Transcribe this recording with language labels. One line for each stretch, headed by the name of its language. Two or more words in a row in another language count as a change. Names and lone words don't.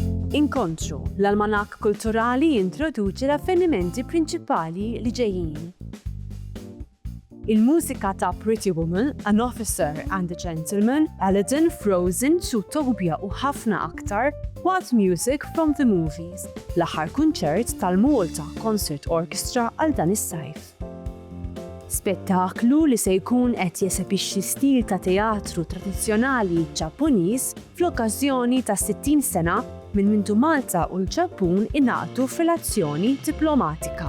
Maltese: Inkontru, l-almanak kulturali jintroduċi l-avvenimenti prinċipali li ġejjin. Il-mużika ta' Pretty Woman, An Officer and a Gentleman, Aladdin, Frozen, Zootopia u ħafna aktar, What Music from the Movies, l-aħħar kunċert tal-Malta Concert Orchestra għal dan is-sajf. Spettaklu li se jkun qed jesebixxi stil ta' teatru tradizzjonali Ġappuniż fl-okkażjoni ta' 60 sena minn mintu Malta u l-Ġappun ingħaqdu f'relazzjoni diplomatika.